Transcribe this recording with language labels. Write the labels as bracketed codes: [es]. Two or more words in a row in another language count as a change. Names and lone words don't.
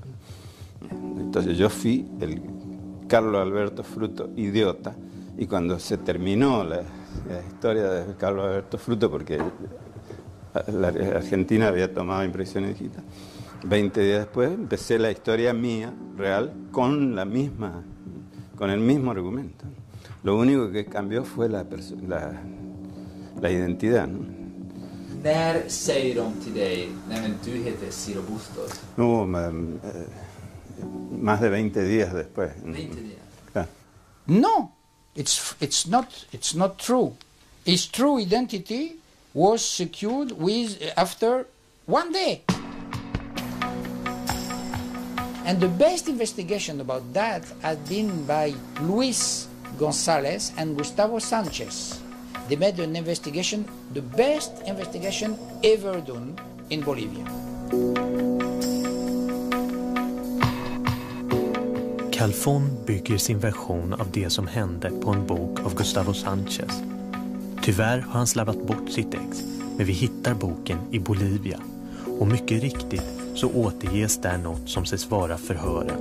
[es] Entonces yo fui el Carlos Alberto Fruto idiota, y cuando se terminó la historia de Carlos Alberto Fruto, porque la Argentina había tomado impresiones digitales, 20 días después empecé la historia mía, real, con el mismo argumento. Lo único que cambió fue la identidad, ¿no? [sv] När säger de till dig, nej men du heter Ciro Bustos? [es] No, más de 20 días después. 20 días? Claro. [en] No, it's not true. His true identity was secured after 1 day. And the best investigation about that has been by Luis González and Gustavo Sanchez. They made an investigation, the best investigation ever done in Bolivia. [sv] Calfon bygger sin version av det som hände på en bok av Gustavo Sanchez. Tyvärr har han slarvat bort sitt ex, men vi hittar boken i Bolivia. Och mycket riktigt så återges där något som ses vara förhören.